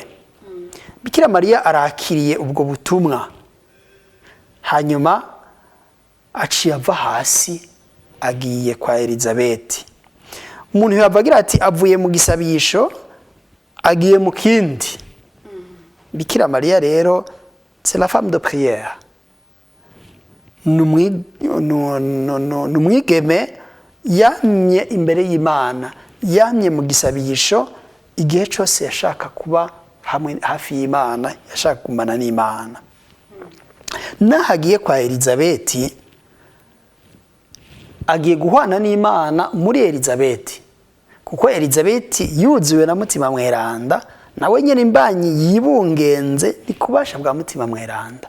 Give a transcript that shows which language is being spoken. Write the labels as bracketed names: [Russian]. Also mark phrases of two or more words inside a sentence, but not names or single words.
[Rundi] Bikira Mariya arakiriye ubwo butumwa, hanyuma aciye ava hasi agiye kwa Elizabeti. Umuntu yavugira ati avuye mu gisabisho agiye mu kindi. Bikira Mariya rero [French] c'est la femme de prière, [Rundi] numwigeme yamye imbere y'Imana, yamye mu gisabisho igihe cyose yashaka kuba hamwe hafi y'Imana, yashaka kumana n'Imana. Nahagiye kwa Elizabeti agiye guhwana n'Imana muri Elizabeti, kuko Elizabeti yuzuwe na mutima mweranda, nawe nyene imbanyi yibungenze ni kubasha bwa mutima mweranda.